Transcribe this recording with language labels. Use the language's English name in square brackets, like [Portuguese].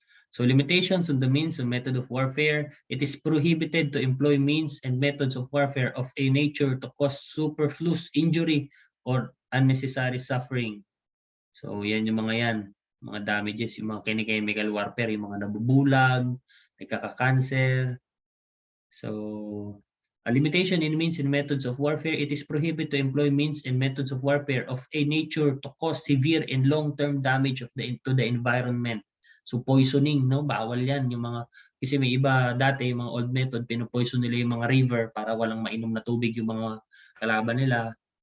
[English] So limitations on the means and method of warfare. It is prohibited to employ means and methods of warfare of a nature to cause superfluous injury or unnecessary suffering. [Filipino] So yan yung mga yan. Mga damages, yung mga chemical warfare, yung mga nabubulag, nagkaka-cancer. [English] So a limitation in means and methods of warfare. It is prohibited to employ means and methods of warfare of a nature to cause severe and long-term damage to the environment. [Filipino] So poisoning, no? Bawal yan. Yung mga, kasi may iba dati, yung mga [English] old method, [Filipino] pinopoison nila yung mga river para walang mainom na tubig yung mga kalaban nila.